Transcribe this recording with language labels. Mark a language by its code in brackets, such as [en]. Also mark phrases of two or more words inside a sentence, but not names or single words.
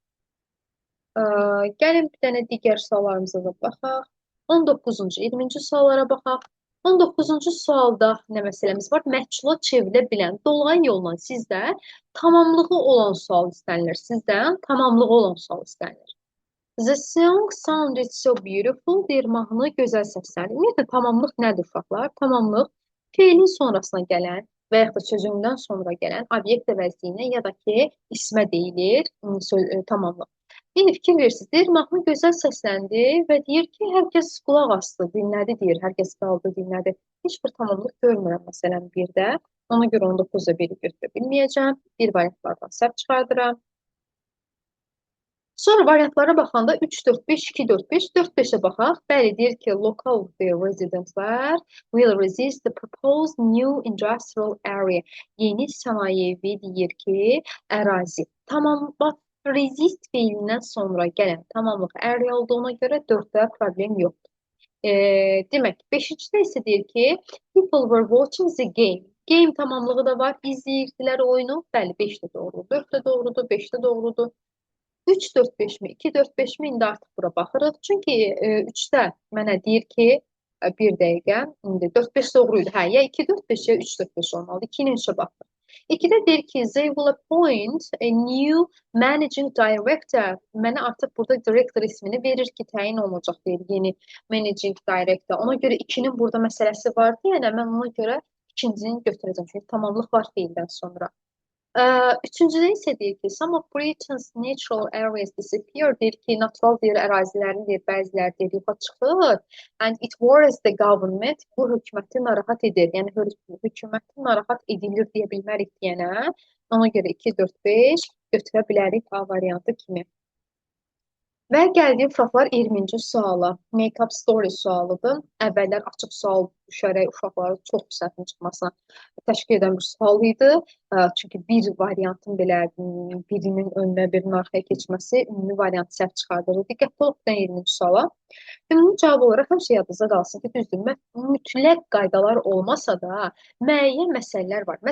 [az] Gəlin bir dənə digər suallarımıza da baxaq. 19-cu, 20-ci suallara baxaq. 19-cu sualda nə məsələmiz var? Məhcula çevrilə bilən dolayı yolla sizdə tamamlığı olan sual istənilir. Sizdən tamamlığı olan sual istənilir. [en] The song sounded so beautiful. [az] Deyir, mahnı gözəl səslənir. Ümumiyyətlə, tamamlıq nədir uşaqlar? Tamamlıq feilin sonrasına gələn və yaxud da sözündən sonra gələn obyekt əvəzliyinə ya da ki, ismə deyilir tamamlıq. Yeni fikir versiniz. Deyir, mahnı gözəl səsləndi və deyir ki, hər kəs qulaq asdı, dinlədi deyir, hər kəs qaldı, dinlədi. Heç bir tamamlıq görmürəm, məsələn, birdə. Ona görə 19-da 1-i götürə bilməyəcəm. Bir variantlardan səhv çıxardıram. Sonra variantlara baxanda 3, 4, 5, 2, 4, 5, 4, 5-ə baxaq. Bəli, deyir ki, [en] local residentlər will resist the proposed new industrial area. [az] Yeni sənayevi deyir ki, ərazi. Tamam, resist feilindən sonra gələn tamamlıq area olduğuna görə 4-də problem yoxdur. Demək, 5-cidə isə deyir ki, [en] people were watching the game. [az] Game tamamlığı da var, izləyirdilər oyunu. Bəli, 5-də doğrudur, 4-də doğrudur, 5-də doğrudur. 3, 4, 5 mi, 2, 4, 5 mi? İndi artıq bura baxırıq. Çünki 3-də mənə deyir ki, bir dəqiqə, indi 4, 5 doğruydu. Hə, ya 2, 4, 5, ya 3, 4, 5 olmalıdır. 2-nin 3-ə baxırıq. İkidə deyir ki, [en] they will appoint a new managing director. [az] Mənə artıq burada director ismini verir ki, təyin olunacaq deyir yeni [en] managing director. [az] Ona görə ikinin burada məsələsi vardı, yəni mən ona görə ikincini götürəcəm. Çünki tamamlıq var fiildən sonra. Üçüncüdə isə deyir ki, [en] some of Britain's natural areas disappear. [az] Deyir ki, natural deyir, ərazilərin deyir, bəziləri deyir, yoxa çıxır. [en] And it worries the government. [az] Bu hökuməti narahat edir. Yəni, hökuməti narahat edilir deyə bilmərik deyənə. Ona görə 2, 4, 5 götürə bilərik A variantı kimi. Və gəldiyi uşaqlar 20-ci suala. [en] Make-up story [az] sualıdır. Əvvəllər açıq sual düşərək uşaqların çox səhvin çıxmasına təşkil edən bir sual idi. Çünki bir variantın belə birinin önünə, birinin arxaya keçməsi ümumi variantı səhv çıxardırdı. Diqqətli olub 20-ci suala. Ümumi cavab olaraq həmişə yadınızda qalsın ki, düzdür, mütləq qaydalar olmasa da müəyyən məsələlər var.